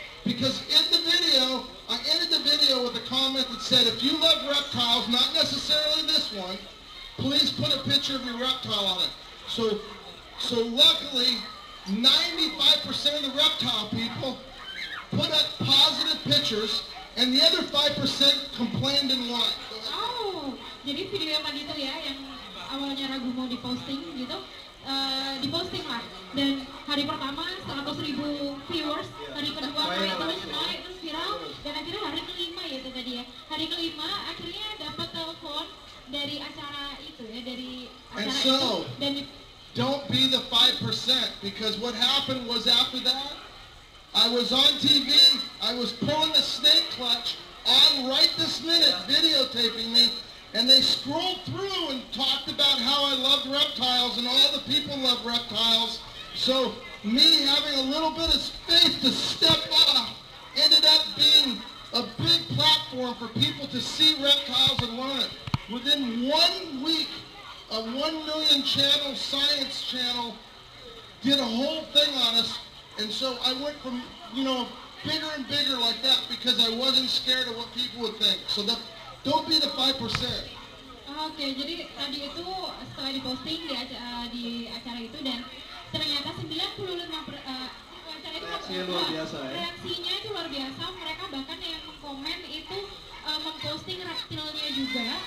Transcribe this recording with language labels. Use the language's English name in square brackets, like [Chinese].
[English] Because in the video, I ended the video with a comment that said, if you love reptiles, not necessarily this one, please put a picture of your reptile on it. So luckily, 95% of the reptile people put up positive pictures, and the other 5% complained and whined. [Indonesian] Oh, jadi video yang tadi itu ya, yang awalnya ragu mau diposting gitu, diposting lah. Dan hari pertama 100.000 viewers, hari kedua naik terus viral, dan akhirnya hari kelima ya itu tadi ya. Hari kelima akhirnya dapat telepon dari acara itu ya, dari acara [English] And so, [Indonesian] itu. Dan [English] don't be the 5%, because what happened was after that, I was on TV, I was pulling the snake clutch on Right This Minute, videotaping me, and they scrolled through and talked about how I loved reptiles and all the people love reptiles. So me having a little bit of faith to step off ended up being a big platform for people to see reptiles and learn it. Within 1 week, a 1 million channel science channel did a whole thing on us. And so I went from, bigger and bigger like that because I wasn't scared of what people would think. So don't be the 5%. [Indonesian] Oke, jadi tadi itu setelah diposting di acara itu, dan ternyata 95% acara itu Reaksinya luar biasa ya. Reaksinya itu luar biasa. Mereka bahkan yang mengkomen itu memposting reptilnya juga.